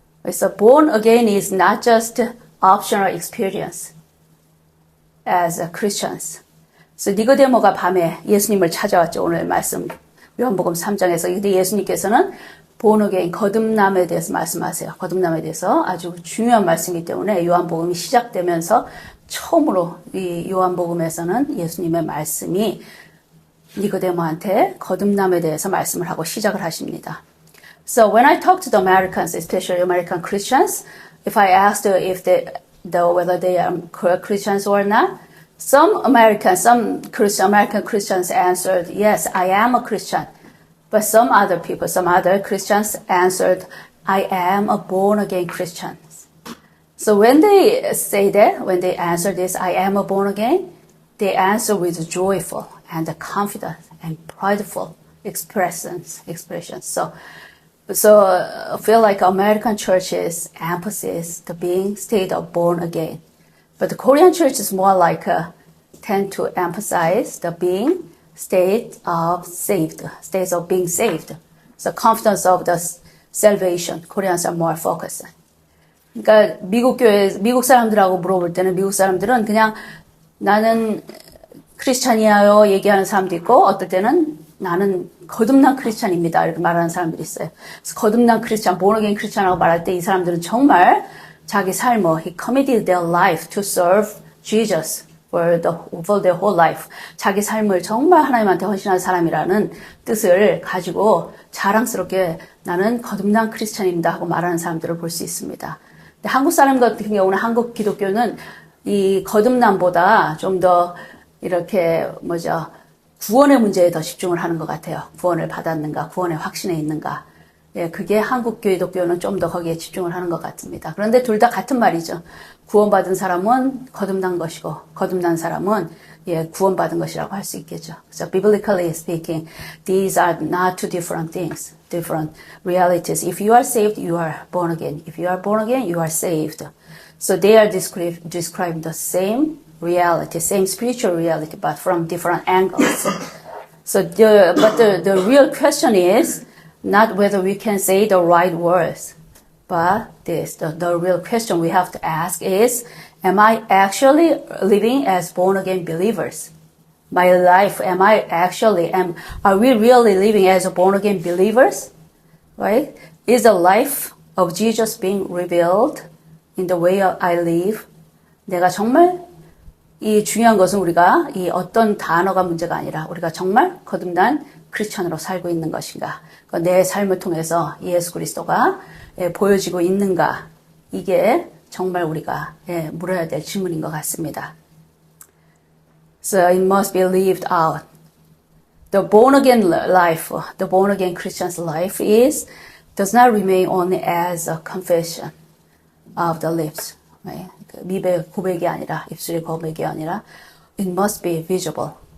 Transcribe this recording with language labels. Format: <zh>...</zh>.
<en>So born again is not just optional experience as Christians.</en> <ko>So 니고데모가 밤에 예수님을 찾아왔죠. 오늘 말씀 요한복음 3장에서. 근데 예수님께서는 born again, 거듭남에 대해서 말씀하세요. 거듭남에 대해서 아주 중요한 말씀이기 때문에 요한복음이 시작되면서 처음으로 이 요한복음에서는 예수님의 말씀이 니고데모한테 거듭남에 대해서 말씀을 하고 시작을 하십니다.</ko> <en>So when I talk to the Americans, especially American Christians, if I asked whether they are Christians or not, some American Christians answered, yes, I am a Christian. But some other Christians answered, I am a born-again Christian. So when they answer this, I am a born-again, they answer with joyful and confident and prideful expressions. So I feel like American churches emphasize the being state of born again. But the Korean church is more like tend to emphasize the being state of being saved. So confidence of the salvation. Koreans are more focused.</en> <ko>그러니까 미국 사람들하고 물어볼 때는 미국 사람들은 그냥 나는 크리스찬이에요 얘기하는 사람도 있고 어떨 때는 나는 거듭난 크리스찬입니다 이렇게 말하는 사람들이 있어요. 그래서 거듭난 크리스찬, born again 크리스찬이라고 말할 때 이 사람들은 정말 자기 삶을</ko> <en>he committed their life to serve Jesus for their whole life.</en> <ko>자기 삶을 정말 하나님한테 헌신한 사람이라는 뜻을 가지고 자랑스럽게 나는 거듭난 크리스찬입니다 하고 말하는 사람들을 볼 수 있습니다. 근데 한국 사람 같은 경우는 한국 기독교는 이 거듭남보다 좀 더 이렇게 구원의 문제에 더 집중을 하는 것 같아요. 구원을 받았는가, 구원의 확신에 있는가. 예, 그게 한국 기독교는 좀 더 거기에 집중을 하는 것 같습니다. 그런데 둘 다 같은 말이죠. 구원받은 사람은 거듭난 것이고, 거듭난 사람은 구원받은 것이라고 할 수 있겠죠.</ko> <en>So biblically speaking, these are not two different things, different realities. If you are saved, you are born again. If you are born again, you are saved. So they are describing the same reality, same spiritual reality, but from different angles. So the real question is not whether we can say the right words, but the real question we have to ask is, am I actually living as born-again believers? My life, are we really living as born-again believers? Right? Is the life of Jesus being revealed in the way I live?</en> <ko>내가 정말 이 중요한 것은 우리가 이 어떤 단어가 문제가 아니라 우리가 정말 거듭난 크리스천으로 살고 있는 것인가? 내 삶을 통해서 예수 그리스도가 보여지고 있는가? 이게 정말 우리가 물어야 될 질문인 것 같습니다.</ko> <en>So it must be lived out. The born again life, the born again Christian's life does not remain only as a confession of the lips. Right?</en> <ko>입의 고백이 아니라, 입술의 고백이 아니라,</ko> <en>it must be visible.</en>